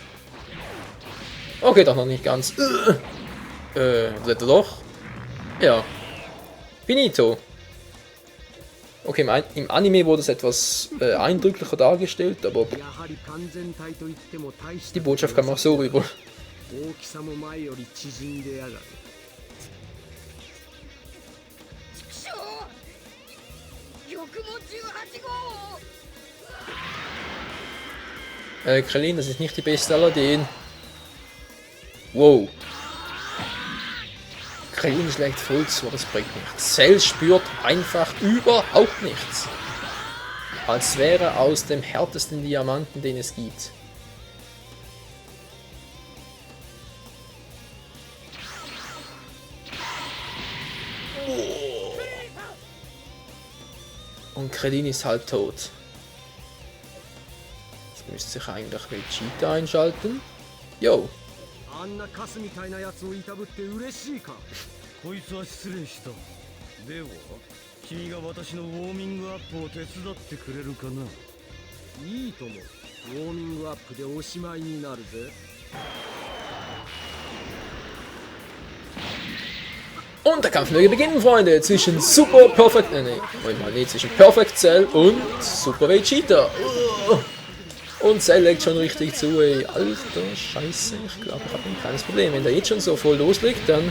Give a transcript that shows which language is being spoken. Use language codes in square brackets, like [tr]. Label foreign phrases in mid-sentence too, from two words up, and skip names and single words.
[de] Okay, doch noch nicht ganz. Wird er doch? Ja. Finito. Okay, im Anime wurde es etwas eindrücklicher dargestellt, aber die Botschaft kam auch so rüber. [ja] 大きさも前より縮んでやがる。畜生！よくも18号！ [de] Krillin, das ist nicht die beste Aladdin. Wow. Krillin schlägt voll zu, das bringt nichts. Cell spürt einfach überhaupt nichts. Als wäre er aus dem härtesten Diamanten, den es gibt. Und Krillin ist halb tot. Jetzt müsste sich eigentlich Vegeta einschalten. Yo. [ja] あんなカスみたいなやつをいたぶって嬉しいか。こいつは失礼した。では、君が私のウォーミングアップを手伝ってくれるかな。いいとも。ウォーミングアップでおしまいになるぜ。 [de] Und der Kampf möge beginnen, Freunde, zwischen Super Perfect, zwischen Perfect Cell und Super Vegeta. Und Cell legt schon richtig zu, ey. Alter Scheiße, ich glaube, ich habe ein kleines Problem. Wenn der jetzt schon so voll loslegt, dann...